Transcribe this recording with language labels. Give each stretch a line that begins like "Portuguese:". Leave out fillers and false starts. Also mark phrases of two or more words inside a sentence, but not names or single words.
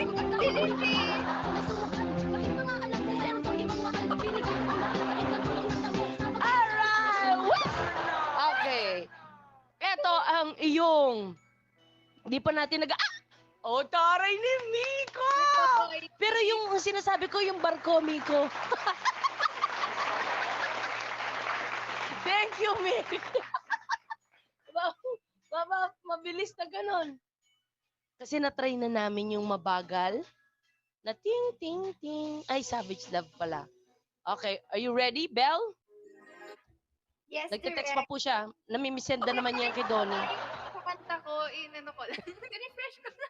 English: Alright! Woo!
Filipino: Okay. Eto ang iyong... Di pa natin Oh, taray ni Miko! Pero yung sinasabi ko, yung barko, Miko.
English: Thank you, Miko.
Filipino: Mabilis na ganon. Kasi na-try na namin yung mabagal. Na ting, ting, ting. Ay, Savage Love pala.
English: Okay, are you ready, Belle? Yes,
Filipino: Nagte-text pa direct. po siya. Namimisend na naman niya yan kay Donnie. Sa kanta ko, inano ko lang. Refresh ko lang.